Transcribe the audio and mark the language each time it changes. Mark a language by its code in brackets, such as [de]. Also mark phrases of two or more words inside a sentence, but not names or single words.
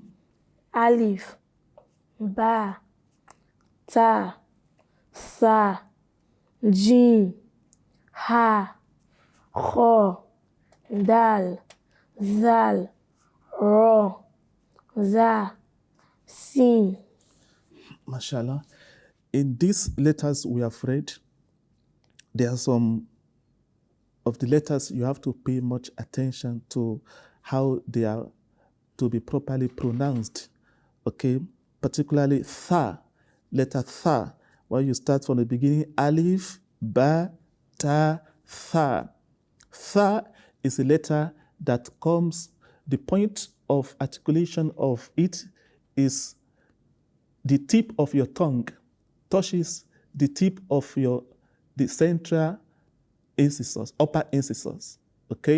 [ar] Alif, Ba, Ta, Tha, Jim, Ha, Kha, Dal, Zal, Ra, Za, Sin. MashaAllah. [en] In these letters we have read, there are some of the letters you have to pay much attention to how they are to be properly pronounced. Okay, particularly tha, letter tha. When you start from the beginning, [ar] alif, ba, ta, tha. [en] Tha is a letter that comes, the point of articulation of it is the tip of your tongue touches the tip of the central incisors, upper incisors, okay?